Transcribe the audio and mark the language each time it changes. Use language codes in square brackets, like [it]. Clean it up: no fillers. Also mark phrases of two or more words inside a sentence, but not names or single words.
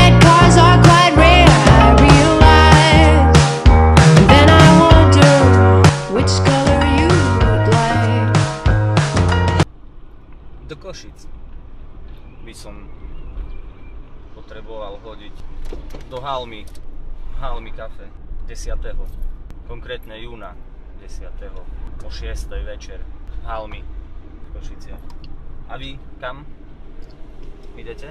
[en] stars are quite rare, I realize. And then I wonder which color you would like. [sk] Do Košic by som potreboval hodiť do Halmy kafe 10. konkrétne júna 10. o 6. večer Halmy Košice. A vy kam idete?